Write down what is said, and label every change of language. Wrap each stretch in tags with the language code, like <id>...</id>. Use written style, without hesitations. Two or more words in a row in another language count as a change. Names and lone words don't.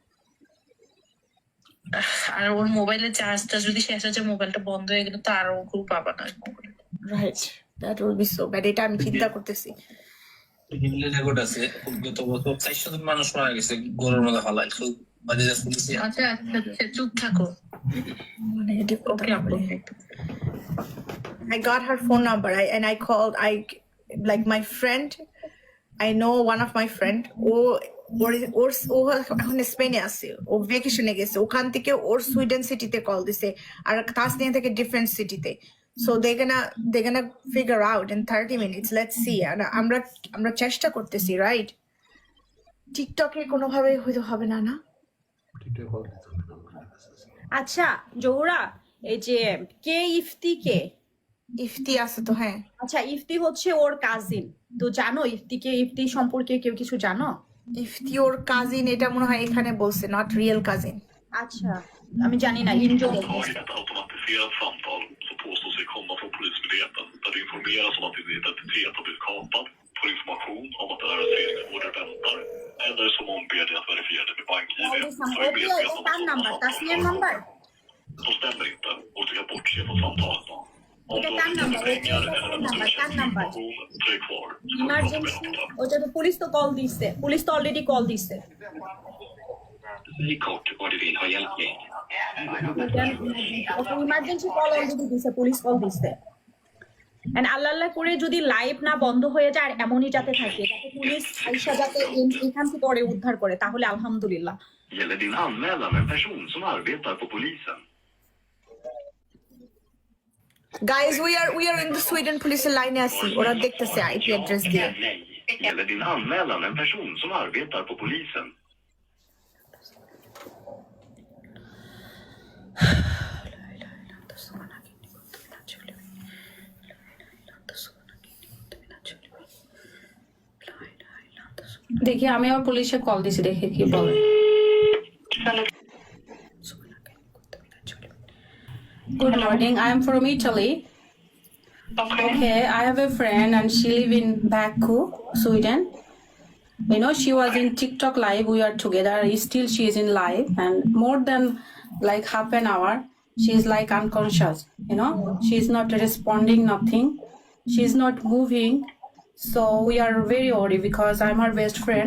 <bn>আর ওর মোবাইলের চার্জটা যদি শেষ হয়ে যায়, মোবাইলটা বন্ধ হয়ে গেলে তো আরো খুব পাবা না।</bn> <en>Right, that will be so bad.</en> <bn>এটা আমি চিন্তা করতেছি। রেকর্ড আছে, গত বছর 400 জন মানুষ মারা গেছে গরুর মধ্যে হালাই, খুব বাজে যাচ্ছে। আচ্ছা আচ্ছা আচ্ছা, চুপ থাকো। মানে ওকে আপু,</bn> <en>I got her phone number. I called. Like my friend. I know one of my friend.</en> <bn>ও এখন স্পেনে আছে, ও ভেকেশনে গেছে, ওখান থেকে ওর সুইডেন সিটিতে কল দিছে, আর তাসনিয়া থেকে</bn> <en>different city. So they're gonna figure out in 30 minutes. Let's see.</en> <bn>আর আমরা চেষ্টা করতেছি, রাইট? টিকটকে কোনোভাবে হয়তো হবে না, না? টিকটকে কল দিতে হবে নাম্বার আছে। আচ্ছা জহুরা, এই যে কে ইফতি কে? ইফতি আছে তো, হ্যাঁ। আচ্ছা, ইফতি হচ্ছে ওর কাজিন, তো জানো ইফতি সম্পর্কে কেউ কিছু জানো? ইফতি ওর কাজিন, এটা মনে হয় এখানে বলছে,</bn> <en>not real cousin.</en> <bn>আচ্ছা, আমি জানি না, ইনজো বলতেছে।</bn> <sv>Tagit ett automatiserat samtal som påstås sig komma från Polismyndigheten där det informeras om att din identitet har blivit kapad, får information om att en arresteringsorder väntar, eller som ombeder dig att verifiera dig med BankID. Så är medveten om</sv> <bn>তার নাম্বার, তাসনিয়ার নাম্বার,</bn> <sv>de stämmer inte och du kan bortse från samtalet. Om</sv> <bn>এটা</bn> <sv>du</sv> <bn>কার</bn> <sv>har</sv> <bn>নাম্বার?</bn> <sv>pengar eller</sv> <bn>তার</bn> <sv>att du</sv> <bn>নাম্বার,</bn> <sv>känner</sv> <bn>নাম্বার।</bn> <sv>information, tryck kvar. Så kommer du prata med</sv> <bn>ইমার্জেন্সি,</bn> <sv>honom.</sv> <bn>ওটা তো পুলিশ তো কল দিছে, পুলিশ তো</bn> <en>already call</en> <bn>দিছে।</bn> <sv>Säg kort vad du vill ha hjälp med.</sv> <en>emergency call already</en> <bn>দিছে, পুলিশ কল দিছে। এন্ড আল্লাহ করে যদি লাইভ না বন্ধ হয়ে যায় আর এমনই যাতে থাকে, যাতে পুলিশ আইসা যাতে এখান থেকে পরে উদ্ধার করে, তাহলে আলহামদুলিল্লাহ।</bn> <sv>Gäller din anmälan en person som arbetar på polisen?</sv> <en>Guys, we are in the Sweden</en> <bn>পুলিশের লাইনে আছি, ওরা দেখতেছে</bn> <en>IP address</en> <bn>দিয়ে।</bn> <sv>Nej. Gäller din anmälan en person som arbetar på polisen?</sv> <bn>দেখি আমি আবার পুলিশে কল দিছি, দেখি কি বলে।</bn> <en>Good morning, I am from Italy. Okay, I have a friend and she live in Baku, Sweden. You know, she was in TikTok live, we are together, still she is in live, and more than like half an hour, she is like unconscious, you know, she is not responding nothing, she is not moving, so we are very worried because I'm her best friend.</en>